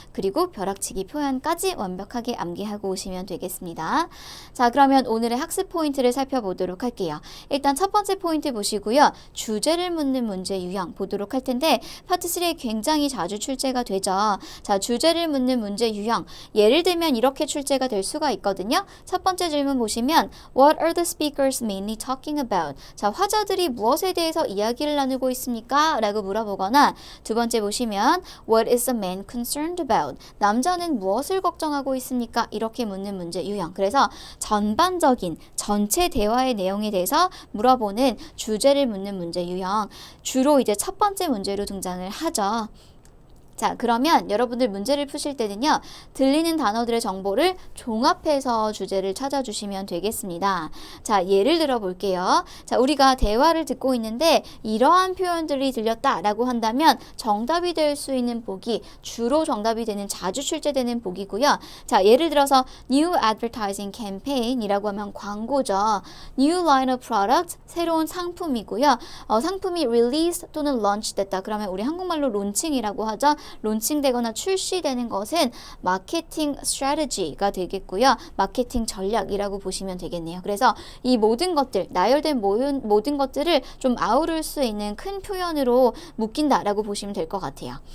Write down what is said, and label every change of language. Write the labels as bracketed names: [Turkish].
[Korean] 그리고 벼락치기 표현까지 완벽하게 암기하고 오시면 되겠습니다. 자, 그러면 오늘의 학습 포인트를 살펴보도록 할게요. 일단 첫 번째 포인트 보시고요. 주제를 묻는 문제 유형 보도록 할 텐데 파트 3에 굉장히 자주 출제가 되죠. 자, 주제를 묻는 문제 유형. 예를 들면 이렇게 출제가 될 수가 있거든요. 첫 번째 질문 보시면 [English] What are the speakers mainly talking about? [Korean] 자, 화자들이 무엇에 대해서 이야기를 나누고 있습니까? 라고 물어보거나 두 번째 보시면 [English] What is the man concerned about? [Korean] 남자는 무엇을 걱정하고 있습니까? 이렇게 묻는 문제 유형. 그래서 전반적인 전체 대화의 내용에 대해서 물어보는 주제를 묻는 문제 유형. 주로 이제 첫 번째 문제로 등장을 하죠. 자, 그러면 여러분들 문제를 푸실 때는요, 들리는 단어들의 정보를 종합해서 주제를 찾아주시면 되겠습니다. 자, 예를 들어 볼게요. 자, 우리가 대화를 듣고 있는데 이러한 표현들이 들렸다라고 한다면 정답이 될 수 있는 보기, 주로 정답이 되는 자주 출제되는 보기고요. 자, 예를 들어서 New Advertising Campaign이라고 하면 광고죠. [English] New Line of Product, [Korean] 새로운 상품이고요. 상품이 release 또는 launch 됐다. 그러면 우리 한국말로 론칭이라고 하죠. 론칭되거나 출시되는 것은 마케팅 스트래티지가 되겠고요. 마케팅 전략이라고 보시면 되겠네요. 그래서 이 모든 것들, 나열된 모든 것들을 좀 아우를 수 있는 큰 표현으로 묶인다라고 보시면 될 것 같아요.